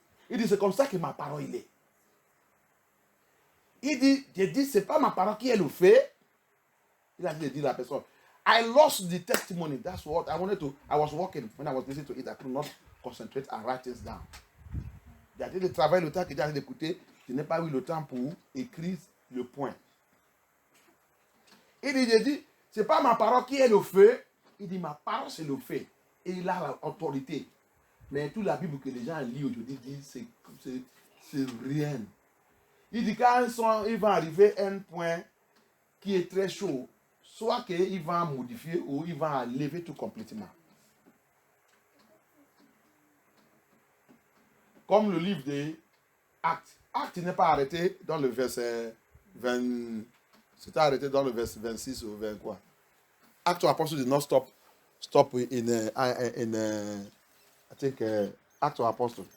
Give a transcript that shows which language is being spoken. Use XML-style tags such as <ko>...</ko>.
<fr>Il dit, c'est comme ça que ma parole il est. Il dit, j'ai dit, c'est pas ma parole qui est le fait, Il a dit à la personne,</fr> <en>I lost the testimony. That's what I wanted to. I was working when I was listening to it. I could not concentrate and write things down.</en> <fr>Il a dit de travailler le temps que j'ai d'écouter. Je n'ai pas eu le temps pour écrire le point. Il dit, c'est pas ma parole qui est le feu. Il dit, ma parole c'est le feu. Et il a l'autorité. Mais toute la Bible que les gens lisent aujourd'hui disent, c'est rien. Il dit quand il va arriver à un point qui est très chaud, soit qu'il va modifier ou il va lever tout complètement. Comme le livre des Actes. Actes n'est pas arrêté dans le verset 20. C'était arrêté dans le verset 26 ou 20 quoi.</fr> <en>Acts of Apostles did not stop in I think Acts of Apostles.</en>